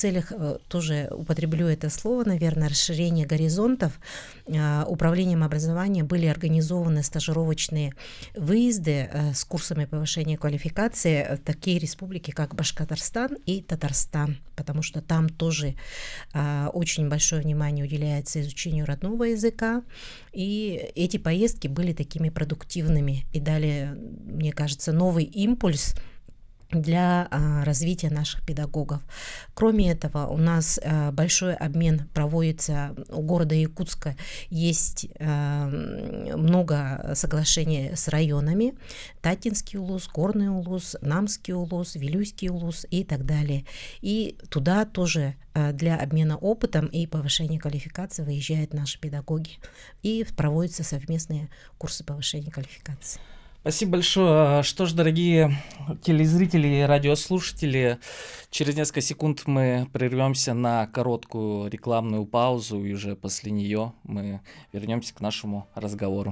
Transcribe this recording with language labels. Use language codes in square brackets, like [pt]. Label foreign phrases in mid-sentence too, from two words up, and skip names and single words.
[ru] целях, тоже употреблю это слово, наверное, расширения горизонтов, управлением образования были организованы стажировочные выезды с курсами повышения квалификации в такие республики, как Башкортостан и Татарстан, потому что там тоже очень большое внимание уделяется изучению родного языка, и эти поездки были такими продуктивными и дали, мне кажется, новый импульс для развития наших педагогов. Кроме этого, у нас большой обмен проводится у города Якутска. Есть много соглашений с районами: Татинский улус, Горный улус, Намский улус, Вилюйский улус и так далее. И туда тоже для обмена опытом и повышения квалификации выезжают наши педагоги, и проводятся совместные курсы повышения квалификации. Спасибо большое. Что ж, дорогие телезрители и радиослушатели, через несколько секунд мы прервемся на короткую рекламную паузу, и уже после нее мы вернемся к нашему разговору.